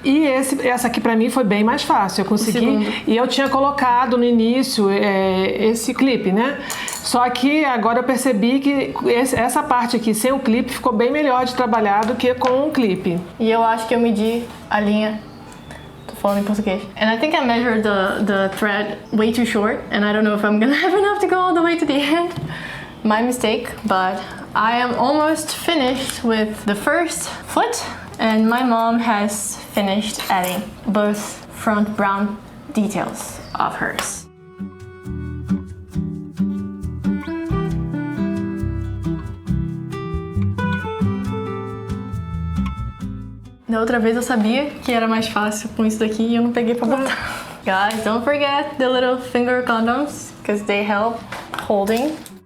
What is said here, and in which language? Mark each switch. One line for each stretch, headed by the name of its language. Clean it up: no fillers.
Portuguese: E essa aqui pra mim foi bem mais fácil. Eu consegui. E eu tinha colocado no início esse clipe, né? Só que agora eu percebi que essa parte aqui sem o clipe ficou bem melhor de trabalhar do que com um clipe. E eu acho que eu medi a linha. Tô falo em português.
English: And I think I measured the thread way too short, and I don't know if I'm gonna have enough to go all the way to the end. My mistake, but I am almost finished with the first foot, and my mom has finished adding both front brown details of hers.
Portuguese: Da outra vez eu sabia que era mais fácil com isso daqui e eu não peguei pra botar.
English: Guys, don't forget the little finger condoms, because they help holding.